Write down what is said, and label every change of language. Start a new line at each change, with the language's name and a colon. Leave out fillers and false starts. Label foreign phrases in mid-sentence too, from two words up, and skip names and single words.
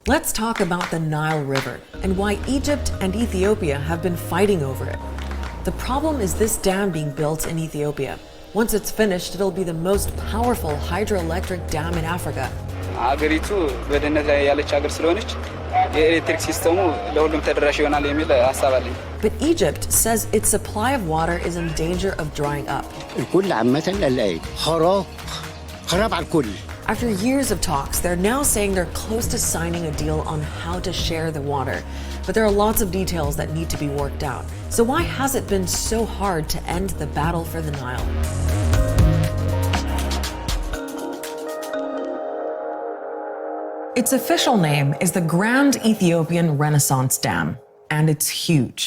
English: Let's talk about the Nile River and why Egypt and Ethiopia have been fighting over it. The problem is this dam being built in Ethiopia. Once it's finished, it'll be the most powerful hydroelectric dam in Africa.
Amharic: አገሪቱ በደህንነት ላይ ያለች ሀገር ስለሆነች የኤሌክትሪክ ሲስተሙ ለሁሉም ተደራሽ ይሆናል የሚል ሐሳብ አለኝ።
English: But Egypt says its supply of water is in danger of drying up.
Arabic: الكل عامة خراب على الكل.
English: After years of talks, they're now saying they're close to signing a deal on how to share the water. But there are lots of details that need to be worked out. So why has it been so hard to end the battle for the Nile? Its official name is the Grand Ethiopian Renaissance Dam, and it's huge.